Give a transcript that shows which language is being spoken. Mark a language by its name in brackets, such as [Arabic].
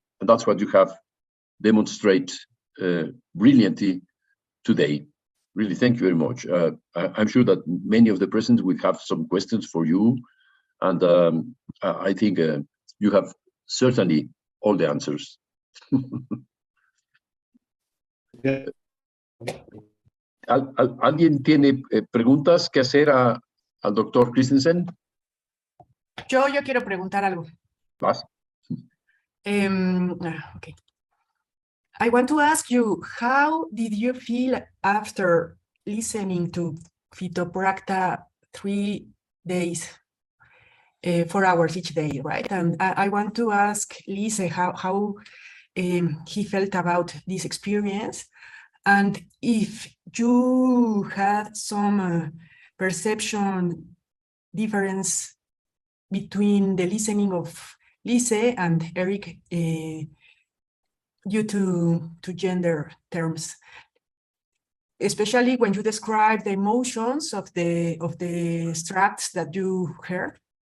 [English] And that's what you have demonstrated brilliantly today. Really, thank you very much. I'm sure that many of the present will have some questions for you, and I think you have certainly all the answers. [Spanish] ¿Alguien tiene preguntas que hacer al doctor Christensen? Yo quiero preguntar algo. ¿Vas? [English] Okay. I want to ask you, how did you feel after listening to Pithoprakta 3 days, 4 hours each day, right? And I want to ask Lise how he felt about this experience, and if you had some perception difference between the listening of Lise and Eric due to gender terms, especially when you describe the emotions of the extracts that you heard.